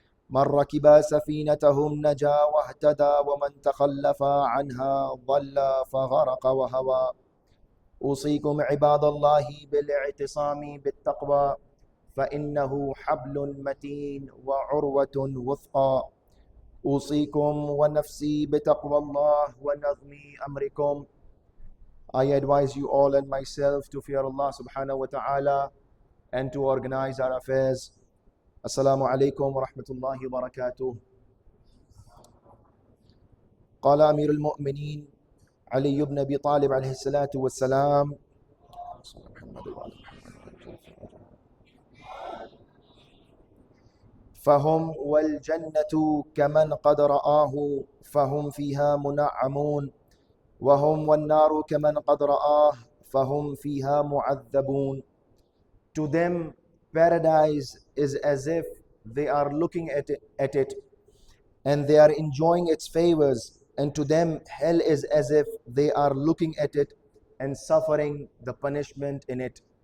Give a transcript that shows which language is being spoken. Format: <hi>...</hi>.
<ar>من ركب سفينتهم نجا واهتدى ومن تخلف عنها ضل فغرق وهوى. أوصيكم عباد الله بالاعتصام بالتقوى فإنه حبل متين وعروة وثقى. أوصيكم ونفسي بتقوى الله ونظم أمركم.</ar> <en>I advise you all and myself to fear Allah subhanahu wa ta'ala and to organize our affairs.</en> <ar>Assalamu alaikum wa rahmatullahi wa barakatuh. قال أمير المؤمنين علي بن أبي طالب عليه الصلاة والسلام: فهم والجنة كمن قد رآه فهم فيها منعمون وهم والنار كمن قد رآه فهم فيها معذبون.</ar> <en>To them paradise is as if they are looking at it and they are enjoying its favors, and to them hell is as if they are looking at it and suffering the punishment in it.</en>